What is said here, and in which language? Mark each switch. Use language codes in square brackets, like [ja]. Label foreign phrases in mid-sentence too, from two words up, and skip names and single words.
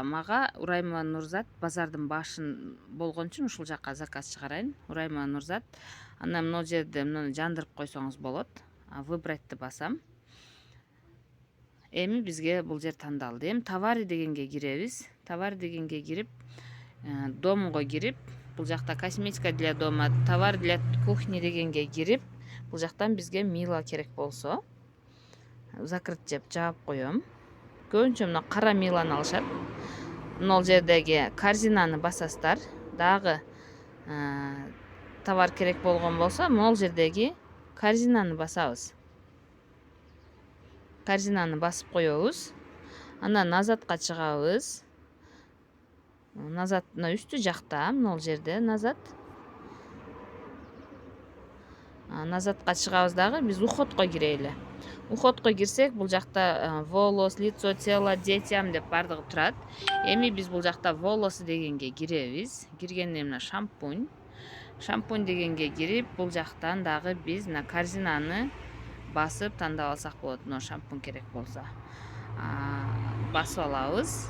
[ky] Мага Ураймова Нурзат базардын башын болгон үчүн ушул жакка заказ чыгарайын. Ураймова Нурзат. Андан мына жерде муну жандырып койсоңуз болот. Выбрайтты басам. Эми бизге бул жер тандалды. Эми товары дегенге киребиз. Товары дегенге кирип, домго кирип, бул жакта [ru] косметика для дома, товар для кухни [ky] дегенге кирип, бул жактан бизге мила керек болсо, закрыть деп жаап коем. Көбүнчө мына кара миланы алышат. Мына жердеги корзинаны басасыздар. Дагы товар керек болгон болсо, мына жердеги корзинаны басабыз. Корзинаны басып коебуз. Андан назатка чыгабыз. Назат мына үстү жакта, мына жерде назат. Назатка чыгабыз дагы, биз уходко кирели. Уходко кирсек, бул жакта [ru] волос, лицо, тело, детям [ky] деп бардыгы турат. Эми биз бул жакта волосы дегенге киребиз. Киргенде мына шампунь. Шампунь дегенге кирип, бул жактан дагы биз мына корзинаны басып тандап алсак болот. Мына шампунь керек болсо. Басып алабыз.